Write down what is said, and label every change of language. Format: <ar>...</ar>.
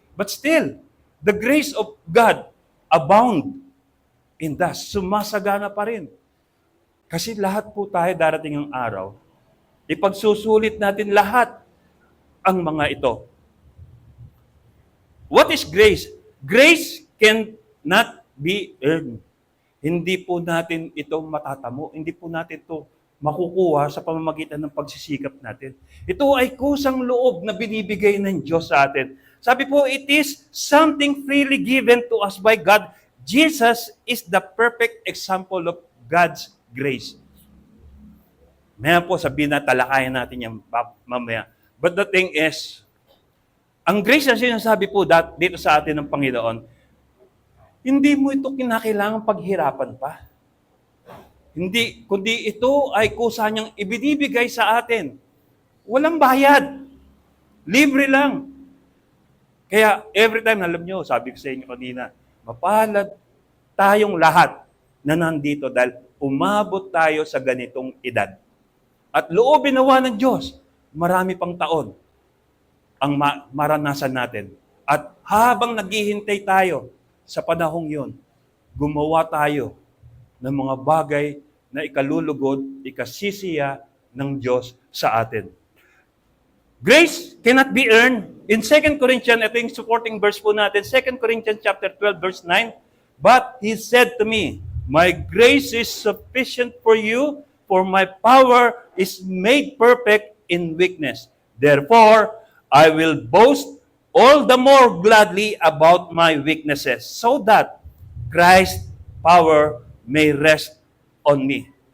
<en>But still, the grace of God abound in us.</en> <tl>Sumasagana pa rin. Kasi lahat po tayo darating ang araw, ipagsusulit natin lahat ang mga ito.</tl> <en>What is grace? Grace cannot be earned.</en> <tl>Hindi po natin ito matatamo. Hindi po natin ito makukuha sa pamamagitan ng pagsisikap natin. Ito ay kusang loob na binibigay ng Diyos sa atin. Sabi po,</tl> <en>it is something freely given to us by God. Jesus is the perfect example of God's grace.</en> <tl>Maya po sabihin na talakayan natin yan mamaya.</tl> <en>But the thing is,</en> <tl>ang grace na sinasabi po dito sa atin ng Panginoon, hindi mo ito kinakailangan paghirapan pa. Kundi ito ay kusa niyang ibinibigay sa atin. Walang bayad. Libre lang. Kaya</tl> <en>every time,</en> <tl>alam nyo, sabi ko sa inyo kanina, mapalad tayong lahat na nandito dahil umabot tayo sa ganitong edad. At loobin nawa ng Diyos, marami pang taon ang maranasan natin. At habang naghihintay tayo sa panahong yun, gumawa tayo ng mga bagay na ikalulugod, ikasisiya ng Diyos sa atin.</tl> <en>Grace cannot be earned. In 2 Corinthians,</en> <tl>ito yung supporting verse po natin,</tl> <en>2 Corinthians chapter 12, verse 9, But He said to me, My grace is sufficient for you, for my power is made perfect in weakness. Therefore, I will boast all the more gladly about my weaknesses, so that Christ's power may rest on me.</en>